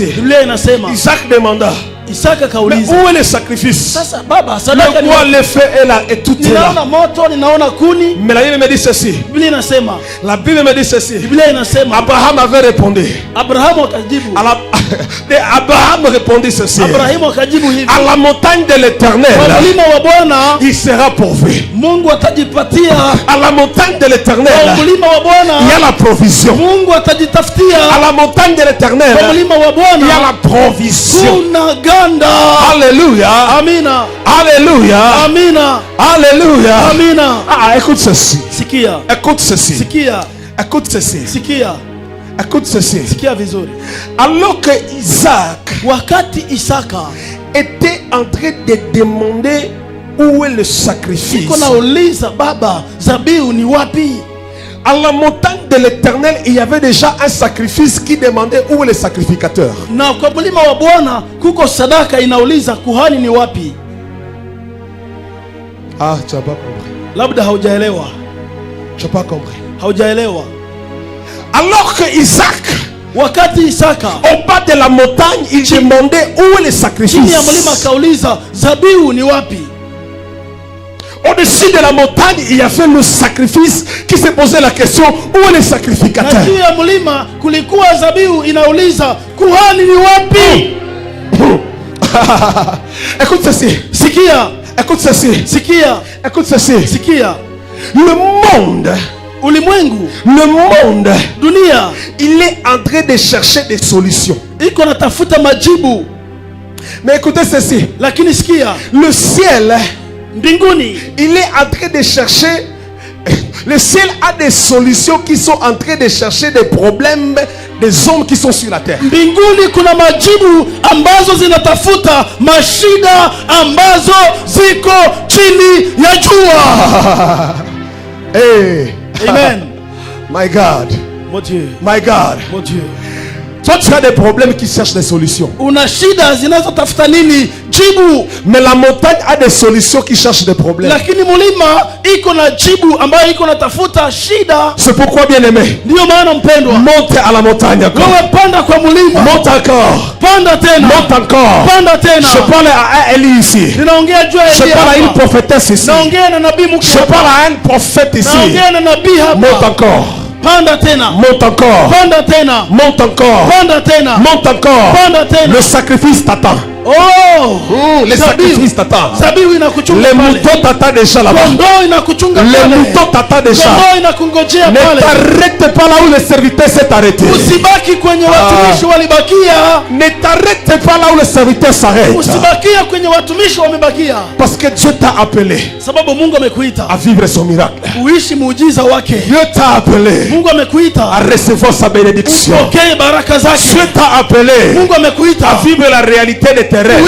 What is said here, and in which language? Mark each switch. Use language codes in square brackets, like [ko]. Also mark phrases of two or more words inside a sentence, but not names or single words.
[fr] Isaac demanda, mais où est le sacrifice? Le bois, le feu est là et tout est là. Mais la Bible me dit ceci. La Bible me dit ceci. Abraham avait répondu. Abraham répondit ceci. [sw] Abrahamu akajibu hivi, [fr] à la montagne de l'Éternel, [sw] kwa mlima wa Bwana [fr] il sera pourvu. [sw] Mungu atajipatia. [fr] À la montagne de l'Éternel, [sw] Kwa mlima wa Bwana [fr] il y a la provision. [sw] Mungu atajitafutia. [fr] À la montagne de l'Éternel, [sw] Kwa mlima wa [fr] il y a [sw] Bwana [fr] la provision. [sw] kuna ganda. [fr] Alléluia. [sw] Amina. [fr] Alléluia. [sw] Amina. [fr] Alléluia. [sw] Amina. [fr] Ah, écoute ceci. [sw] Sikia. [fr] Écoute ceci. [sw] Sikia. [fr] Écoute ceci. [sw] Sikia. [fr] Écoute ceci. [sw] Sikia vizuri. [fr] Alors que Isaac [sw] Wakati Isaka [fr] était en train de demander où est le sacrifice, [sw] iko nauliza, baba, zabihu ni wapi? [fr] à la montagne de l'Éternel, il y avait déjà un sacrifice qui demandait où est le sacrificateur. [sw] Na kwa mlima wa Bwana kuko sadaka inauliza kuhani ni wapi? [fr] Ah, tu n'as pas compris. [sw] Labda haujaelewa. [fr] Tu n'as pas compris. [sw] Haujaelewa. [fr] Alors que Isaac, [sw] Wakati Isaka [fr] au bas de la montagne, il demandait où est le [sw] chini ya mlima [fr] sacrifice. [sw] kauliza, zabihu ni wapi? [fr] Au-dessus de la montagne, il y avait le sacrifice qui se posait la question où est le [sw] Na [fr] sacrificateur. [sw] juu ya mlima kulikuwa zabihu inauliza kuhani ni wapi? [fr] Écoute ceci. [sw] Sikia. [fr] Écoute ceci. [sw] Sikia. [fr] Écoute ceci. [sw] Sikia. [fr] Le monde, [sw] Ulimwengu, dunia, [fr] il est en train de chercher des solutions. [sw] iko natafuta majibu. [fr] Mais écoutez ceci. [sw] Lakini sikia, [fr] Le ciel, [sw] mbinguni [fr] il est en train de chercher. Le ciel a des solutions qui sont en train de chercher des problèmes des hommes qui sont sur la terre. [sw] mbinguni kuna majibu ambazo zinatafuta mashida ambazo ziko chini ya jua. [en] Hey. Amen. My God. [fr] Mon Dieu. [en] My God. [fr] Mon Dieu. Toi, tu as des problèmes qui cherchent des solutions. [sw] Una shida zinazotafuta nini? Jibu. [fr] Mais la montagne a des solutions qui cherchent des problèmes. [sw] Lakini mulima iko na jibu ambayo iko natafuta shida. [fr] C'est pourquoi, bien aimé, [sw] Ndio maana mpendwa, [fr] monte à la montagne encore. [sw] wewe panda kwa mulima. [fr] Monte encore. [sw] Panda tena. [fr] Monte encore. [sw] Panda tena. [fr] Je parle à Élie ici. [sw] Ninaongea juu ya [fr] Je [sw] Elia [fr] parle à une [sw] hapa. [fr] prophétesse ici. [sw] Naongea na nabii mkuu [fr] Je [sw] hapa. [fr] parle à un prophète ici. [sw] Naongea na nabii [fr] Monte [sw] hapa. [fr] encore. [sw] Panda tena. [fr] Monte encore. [sw] Panda tena. [fr] Monte encore. [sw] Panda tena. [fr] Monte encore. [sw] Panda tena. [fr] Le sacrifice t'attend. Oh! Les sacrifices t'attendent. [sw] Zabihu inakuchunga [fr] Les [sw] pale. [fr] moutons t'attendent déjà là-bas. [sw] Kondoo inakuchunga [fr] Les [sw] pale. [fr] moutons t'attendent déjà. [sw] Kondoo inakungojea [fr] Ne [sw] pale. [fr] t'arrête pas là où le serviteur s'est arrêté. [sw] Usibaki kwenye watumishi walibakia. [fr] Ne t'arrête pas là où le serviteur s'arrête. [sw] Usibakia kwenye watumishi wamebakia. [fr] Parce que Dieu t'a appelé [sw] Sababu Mungu amekuita [fr] à vivre son miracle. [sw] uishi muujiza wake. [fr] Dieu t'a appelé [sw] Mungu [fr] à [sw] amekuita [fr] recevoir sa bénédiction. [sw] upokee baraka zake. [fr] Dieu t'a appelé [sw] Mungu [fr] à [sw] amekuita [fr] vivre la réalité de tes rêves.